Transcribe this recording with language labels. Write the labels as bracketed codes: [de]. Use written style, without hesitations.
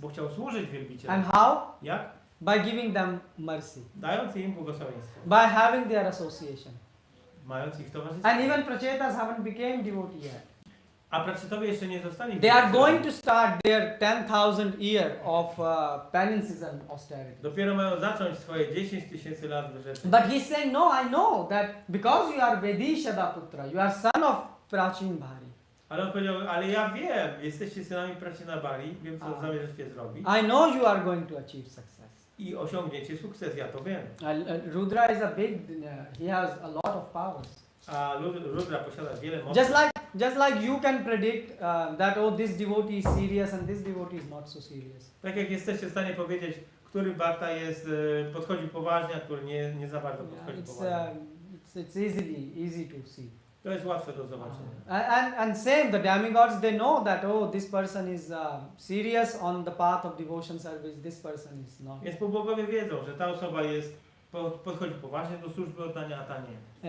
[pl] Bo chciał służyć wielbicielom. [en] And how? [pl] Jak? [en] By giving them mercy, [pl] Dając im błogosławieństwo. [en] by having their association. [pl] Mając ich towarzystwo. [en] And even Prachetas haven't become devotee yet. [pl] A Praczytowie jeszcze nie zostali. [en] They are going to start their 10,000 year of penances and austerity. [pl] Dopiero mają zacząć swoje 10 000 lat wyrzeczeń. [en] But he's saying, no, I know that because you are Vedishada Putra, you are son of Prachin Bhari. [pl] Ale on powiedział, ale ja wiem, jesteście synami Pracina Bari, wiem co zamierzacie zrobić. [en] I know you are going to achieve success. [pl] I osiągniecie sukces, ja to wiem. [en] Rudra is a big, he has a lot of powers. [pl] A Rudra posiada wiele mocy. [en] Just like you can predict that this devotee is serious and this devotee is not so serious. [pl] Tak jak jesteście w stanie powiedzieć, który bhakta jest, podchodzi poważnie, a który nie za bardzo podchodzi poważnie. [en] It's easy to see. [pl] To jest łatwe do zobaczenia. [en] And same, the demigods, they know that this person is serious on the path of devotion service, this person is not. [pl] Więc półbogowie wiedzą, że ta osoba jest podchodzi poważnie do służby oddania, a ta nie.